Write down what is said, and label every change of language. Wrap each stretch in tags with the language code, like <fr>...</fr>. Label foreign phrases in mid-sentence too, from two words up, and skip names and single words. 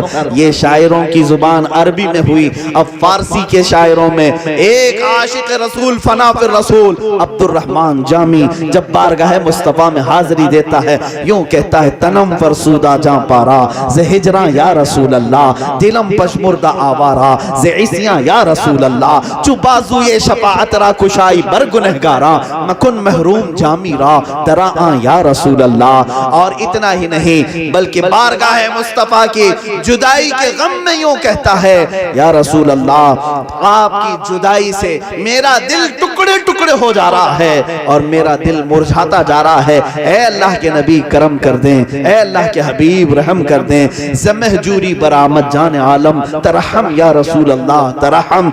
<ur>یہ شاعروں کی زبان عربی میں ہوئی، اب فارسی کے شاعروں میں ایک عاشق رسول فنا فی الرسول عبد الرحمن جامی جب بارگاہ مصطفیٰ میں حاضری دیتا ہے یوں کہتا ہے</ur> <fa>تنم فرسودہ جاں پارا ز ہجراں یا رسول اللہ، دلم پشمردہ آوارا ز عیسیاں یا رسول اللہ، چو بازوی شفاعت را کشائی بر گنہگاراں مکن محروم جامی را دراں یا رسول اللہ۔</fa> <ur>اور اتنا ہی نہیں بلکہ بارگاہ مصطفیٰ کی جدائی کے غم میں یوں کہتا ہے یا رسول اللہ آپ کی جدائی سے میرا دل ٹکڑے ٹکڑے ہو جا رہا ہے اور میرا دل مرجھاتا جا رہا ہے، اے اللہ کے نبی کرم کر دیں، اے اللہ کے حبیب رحم کر دیں،</ur> <fa>زمہجوری برآمد جان عالم ترحم یا رسول اللہ ترحم۔</fa>